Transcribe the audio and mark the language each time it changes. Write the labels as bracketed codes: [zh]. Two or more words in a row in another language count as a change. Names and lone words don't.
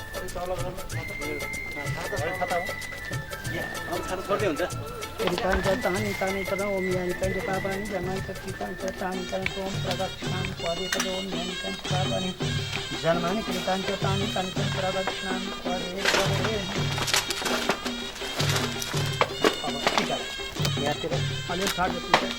[ne] गर्दै हुन्छ [sa] कृताञ्च तानि तानि तदा ओम यानि कञ्च पापानि जन्मानि च कृताञ्च तानि तानि ओम प्रदक्षिणां पदे पदे ओम यानि कञ्च पापानि जन्मानि कृताञ्च तानि तानि प्रदक्षिणां पदे पदे। [ne] अब [hi] ठीक है [ne] यहाँतिर अलि छाड दिनु